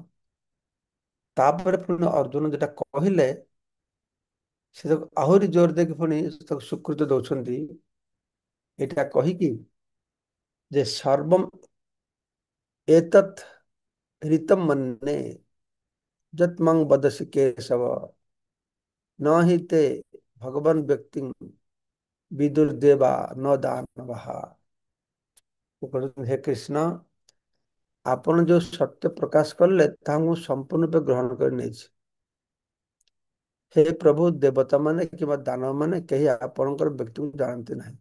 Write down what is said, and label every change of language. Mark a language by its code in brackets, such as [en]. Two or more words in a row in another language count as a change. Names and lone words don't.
[or] ତାପରେ ପୁଣି ଅର୍ଜୁନ ଯେଟା କହିଲେ ସେ ତାକୁ ଆହୁରି ଜୋର ଦେଇକି ପୁଣି ତାକୁ ସ୍ୱୀକୃତି ଦଉଛନ୍ତି। ଏଇଟା କହିକି ଯେ [sa] ସର୍ବମ୍ ଏତତ୍ ରିତମ୍ ମନ୍ୟେ ଯତ୍ ମଂ ବଦସି କେଶବ न हि ते ଭଗବାନ ବ୍ୟକ୍ତି ବିଦୁର୍ଦେବା ନ ଦାନବଃ। [or] ହେ କୃଷ୍ଣ, ଆପଣ ଯୋଉ ସତ୍ୟ ପ୍ରକାଶ କଲେ ତାହା ମୁଁ ସମ୍ପୂର୍ଣ୍ଣ ରୂପେ ଗ୍ରହଣ କରି ନେଇଛି। ହେ ପ୍ରଭୁ, ଦେବତା ମାନେ କିମ୍ବା ଦାନବ ମାନେ କେହି ଆପଣଙ୍କର ବ୍ୟକ୍ତିକୁ ଜାଣନ୍ତି ନାହିଁ।